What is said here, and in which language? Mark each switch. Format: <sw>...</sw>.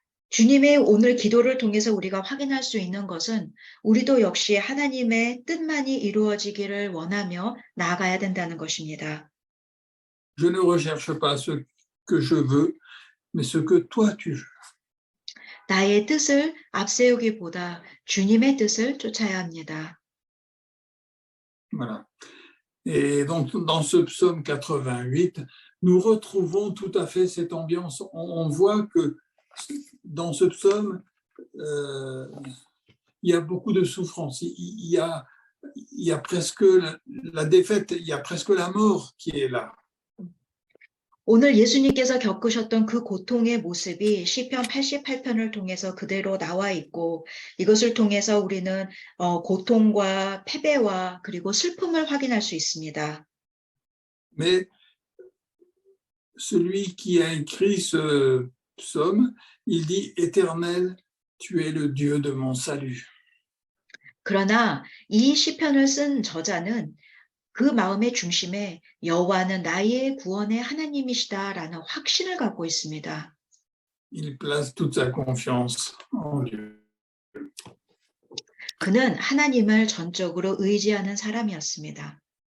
<ko>주님의 오늘 기도를 통해서 우리가 확인할 수 있는 것은 우리도 역시 하나님의 뜻만이 이루어지기를 원하며 나아가야 된다는 것입니다.</ko> <fr>Je ne recherche pas ce que je veux, mais ce que toi tu veux.</fr> <ko>나의 뜻을 앞세우기보다 주님의 뜻을 쫓아야 합니다.</ko> <fr>Voilà. Et donc, dans ce psaume 88, nous retrouvons tout à fait cette ambiance. On voit que dans ce psaume, il y a beaucoup de souffrance. Il y a presque la défaite, il y a presque la mort qui est là.</fr> <ko>오늘 예수님께서 겪으셨던 그 고통의 모습이 시편 88편을 통해서 그대로 나와 있고 이것을 통해서 우리는 고통과 패배와 그리고 슬픔을 확인할 수 있습니다.</ko> <fr>Mais celui qui a écrit ce psaume, il dit « Éternel, tu es le Dieu de mon salut ».</fr> <ko>그러나 이 시편을 쓴 저자는 그 마음의 중심에 여호와는 나의 구원의 하나님이시다라는 확신을 갖고 있습니다.</ko> <fr>Il place toute sa confiance en Dieu.</fr> <ko>그는 하나님을 전적으로 의지하는 사람이었습니다.</ko>